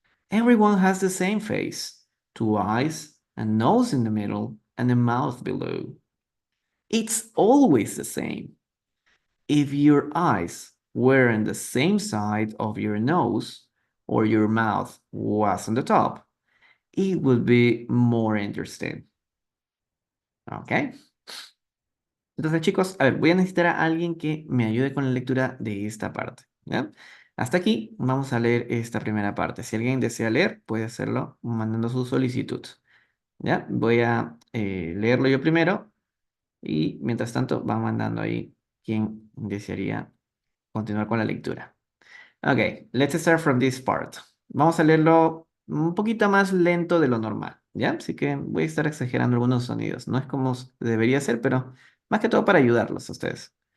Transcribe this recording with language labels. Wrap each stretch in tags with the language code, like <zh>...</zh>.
<en>Everyone has the same face. Two eyes, a nose in the middle, and a mouth below. It's always the same. If your eyes were on the same side of your nose, or your mouth was on the top, it would be more interesting. ¿Ok?</en> <es>Entonces, chicos, a ver, voy a necesitar a alguien que me ayude con la lectura de esta parte. ¿Ya? Hasta aquí vamos a leer esta primera parte. Si alguien desea leer, puede hacerlo mandando su solicitud. ¿Ya? Voy a leerlo yo primero y mientras tanto va mandando ahí quien desearía continuar con la lectura.</es> <en>Ok, let's start from this part.</en> <es>Vamos a leerlo un poquito más lento de lo normal, ¿ya? Así que voy a estar exagerando algunos sonidos. No es como debería ser, pero más que todo para ayudarlos a ustedes.</es>